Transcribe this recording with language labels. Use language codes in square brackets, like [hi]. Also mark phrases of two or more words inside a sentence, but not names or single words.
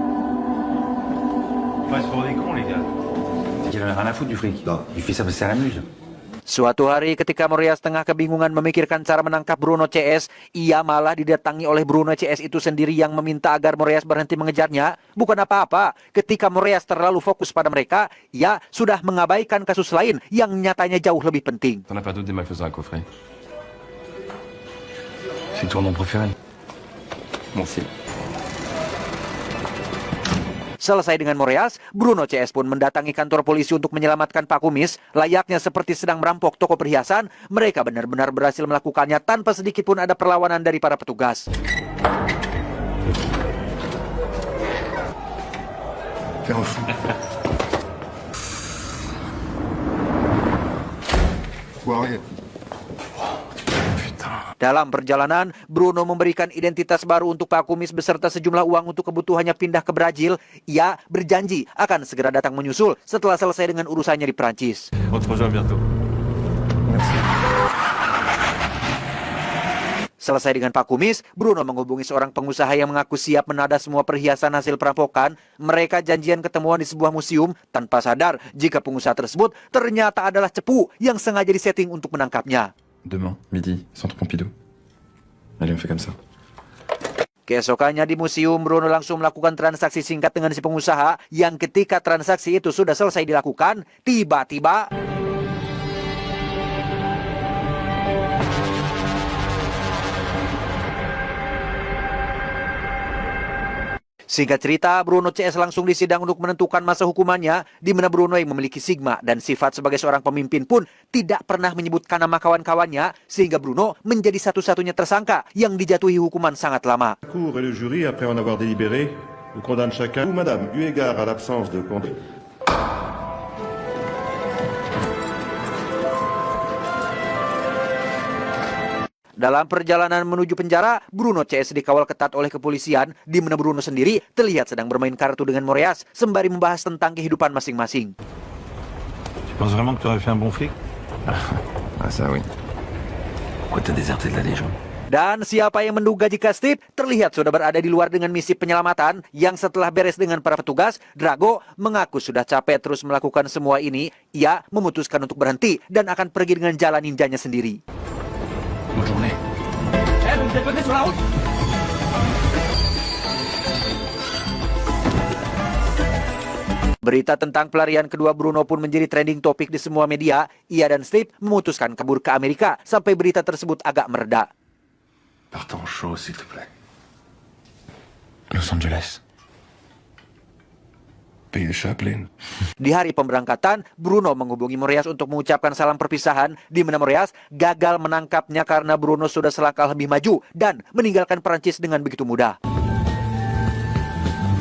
[fr] Passe pour des cons, les gars. C'est qu'il en a rien à foutre du fric. Non, il fait ça parce que ça l'amuse. [id] Suatu hari ketika Moraes tengah kebingungan memikirkan cara menangkap Bruno CS, ia malah didatangi oleh Bruno CS itu sendiri yang meminta agar Moraes berhenti mengejarnya. Bukan apa-apa, ketika Moraes terlalu fokus pada mereka, ia sudah mengabaikan kasus lain yang nyatanya jauh lebih penting. [fr] T'en as pas d'autres des malfaisants à coffret? C'est toi mon préféré. Merci. [id] Selesai dengan Moraes, Bruno CS pun mendatangi kantor polisi untuk menyelamatkan Pak Kumis. Layaknya seperti sedang merampok toko perhiasan, mereka benar-benar berhasil melakukannya tanpa sedikit pun ada perlawanan dari para petugas. Dalam perjalanan, Bruno memberikan identitas baru untuk Pak Kumis beserta sejumlah uang untuk kebutuhannya pindah ke Brazil. Ia berjanji akan segera datang menyusul setelah selesai dengan urusannya di Prancis. [fr] On te rejoint bientôt. [id] Selesai dengan Pak Kumis, Bruno menghubungi seorang pengusaha yang mengaku siap menada semua perhiasan hasil perampokan. Mereka janjian ketemuan di sebuah museum tanpa sadar jika pengusaha tersebut ternyata adalah cepu yang sengaja disetting untuk menangkapnya. [fr] Demain, midi, Centre Pompidou. Allez, on fait comme ça. [id] Keesokannya di museum, Bruno langsung melakukan transaksi singkat dengan si pengusaha yang ketika transaksi itu sudah selesai dilakukan, tiba-tiba singkat cerita, Bruno CS langsung disidang untuk menentukan masa hukumannya, di mana Bruno yang memiliki sigma dan sifat sebagai seorang pemimpin pun tidak pernah menyebutkan nama kawan-kawannya, sehingga Bruno menjadi satu-satunya tersangka yang dijatuhi hukuman sangat lama. [fr] La Cour et le jury, après en avoir délibéré, vous condamnent chacun ou madame, eu égard à l'absence de conduite. [id] Dalam perjalanan menuju penjara, Bruno CS dikawal ketat oleh kepolisian, di mana Bruno sendiri terlihat sedang bermain kartu dengan Moraes sembari membahas tentang kehidupan masing-masing. [fr] Tu penses vraiment que tu aurais fait un bon flic? Ah, ça oui. Pourquoi t'as déserté de la Légion? [id] Dan siapa yang menduga jika Steve terlihat sudah berada di luar dengan misi penyelamatan, yang setelah beres dengan para petugas, Drago mengaku sudah capek terus melakukan semua ini. Ia memutuskan untuk berhenti dan akan pergi dengan jalan ninjanya sendiri. [fr] Bonne journée. Eh, vous me déposez sur la route? [id] Berita tentang pelarian kedua Bruno pun menjadi [en] trending topik [id] di semua media. Ia dan Steve memutuskan kabur ke Amerika sampai berita tersebut agak mereda. [fr] Partons chaud, s'il te plaît. Los Angeles. Pays de Chaplin. [id] Di hari pemberangkatan, Bruno menghubungi Moraes untuk mengucapkan salam perpisahan, di mana Moraes gagal menangkapnya karena Bruno sudah selangkah lebih maju dan meninggalkan Prancis dengan begitu mudah.